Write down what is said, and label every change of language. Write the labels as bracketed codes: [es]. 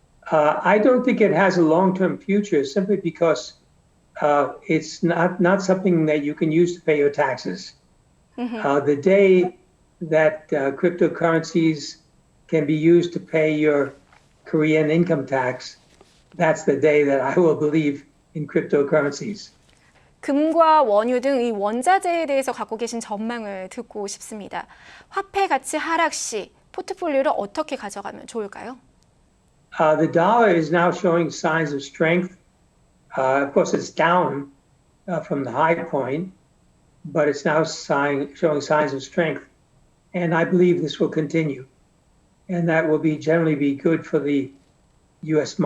[en] I don't think it has a long-term future simply because it's not something that you can use to pay your taxes. The day that cryptocurrencies can be used to pay your Korean income tax, that's the day that I will believe in cryptocurrencies. [ko] 금과 원유 등 이 원자재에 대해서 갖고 계신 전망을 듣고 싶습니다. 화폐 가치 하락 시 포트폴리오를 어떻게 가져가면 좋을까요? [en] The dollar is now showing signs of strength. Of course, it's down from the high point, but it's now showing signs of strength. And I believe this will continue. And that will generally be good for the U.S.